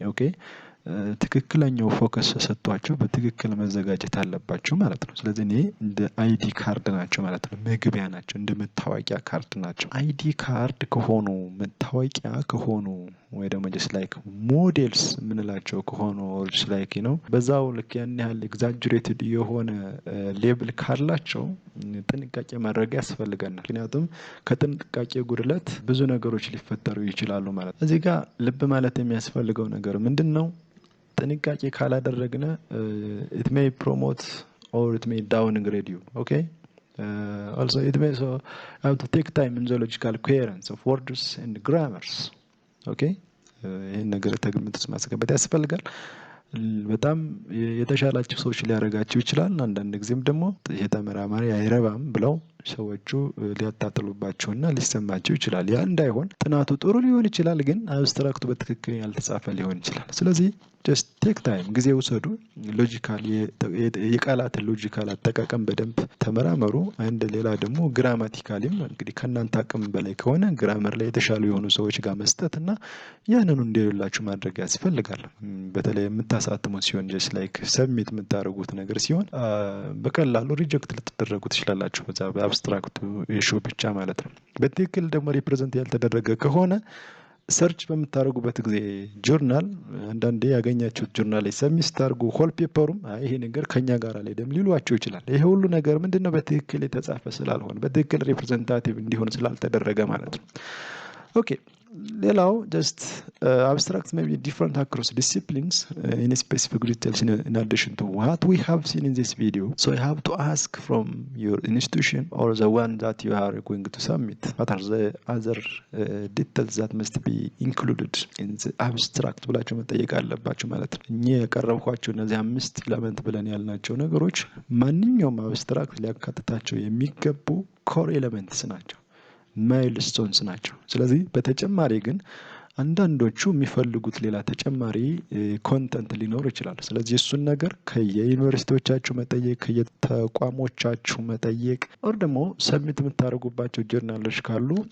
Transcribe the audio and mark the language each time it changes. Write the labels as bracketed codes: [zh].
[am] okay ትክክለኛው ፎከስ ሰጥቷቸው በትክክል መዘጋጀት አለባቸው ማለት ነው። ስለዚህ እኔ እንደ አይዲ ካርድ ናቸው ማለት ነው። መግቢያ ናቸው፣ እንደ መታወቂያ ካርድ ናቸው። አይዲ ካርድ ከሆኑ መታወቂያ ከሆኑ ወይ ደግሞ [en] just like [am] ሞዴልስ ምንላቸው ከሆኑ just like በዛው ልክ ያን ያህል ኤግዛጀሬትድ የሆነ ሌብል ካላቸው ጥንቃቄ ማድረግ ያስፈልገናል። ምክንያቱም ከጥንቃቄ ጉድለት ብዙ ነገሮች ሊፈጠሩ ይችላሉ ማለት ነው። እዚህ ጋር ልብ ማለት የሚያስፈልገው ነገር ምንድነው? ጥንቃቄ ካላደረግነ [en] it may promote or it may downgrade you. okay also it may so have to take time in the logical coherence of words and grammars. [am] okay ይሄን ነገር ተግምት ውስጥ ማስገባት ያስፈልጋል። በጣም የተሻላችሁ ሰዎች ሊያረጋችሁ ይችላል። አንዳንድ ጊዜም ደግሞ የተመራማሪ አይረባም ብለው ሰዎቹ ሊያጣጥሉባቸውና ሊሰማቸው ይችላል። ያ እንዳይሆን ጥናቱ ጥሩ ሊሆን ይችላል፣ ግን አብስትራክቱ በትክክል ያልተጻፈ ሊሆን ይችላል። ስለዚህ [en] just take time [am] ጊዜ ውሰዱ። ሎጂካል የቃላት ሎጂካል አጠቃቀም በደንብ ተመራመሩ። አንድ ሌላ ደግሞ ግራማቲካሊም እንግዲህ ከናንተ አቅም በላይ ከሆነ ግራመር ላይ የተሻሉ የሆኑ ሰዎች ጋር መስጠትና ያንኑ እንደሌላችሁ ማድረግ ያስፈልጋል። በተለይ የምታሳትሙ ሲሆን [en] just like [am] ሰብሚት የምታደርጉት ነገር ሲሆን በቀላሉ ሪጀክት ልትደረጉ ትችላላችሁ በዛ በአብስትራክቱ ኢሹ ብቻ ማለት ነው። በትክክል ደግሞ ሪፕሬዘንት ያልተደረገ ከሆነ ሰርች በምታደርጉበት ጊዜ ጆርናል አንዳንዴ ያገኛችሁት ጆርናል ላይ ሰብሚት ስታደርጉ ሆል ፔፐሩም ይሄ ነገር ከኛ ጋር አልሄደም ሊሏቸው ይችላል። ይሄ ሁሉ ነገር ምንድነው? በትክክል የተጻፈ ስላልሆነ በትክክል ሪፕሬዘንታቲቭ እንዲሆን ስላልተደረገ ማለት ነው። ኦኬ ሌላው [en] just abstract may be different across disciplines in specific details in addition to what we have seen in this video. So you have to ask from your institution or the one that you are going to submit, what are the other details that must be included in the abstract [am] ብላችሁ መጠየቅ አለባችሁ ማለት ነው። እኛ ያቀረብኳችሁ እነዚህ 5 ኤሌመንት ብለን ያልናቸው ነገሮች ማንኛውም አብስትራክት ሊያካትታቸው የሚገቡ ኮር ኤሌመንትስ ናቸው፣ ማይልስቶንስ ናቸው። ስለዚህ በተጨማሪ ግን አንዳንዶቹ የሚፈልጉት ሌላ ተጨማሪ ኮንተንት ሊኖር ይችላል። ስለዚህ እሱን ነገር ከየዩኒቨርሲቲዎቻችሁ መጠየቅ፣ ከየተቋሞቻችሁ መጠየቅ or ደግሞ ሰብሚት የምታደርጉባቸው ጆርናሎች ካሉ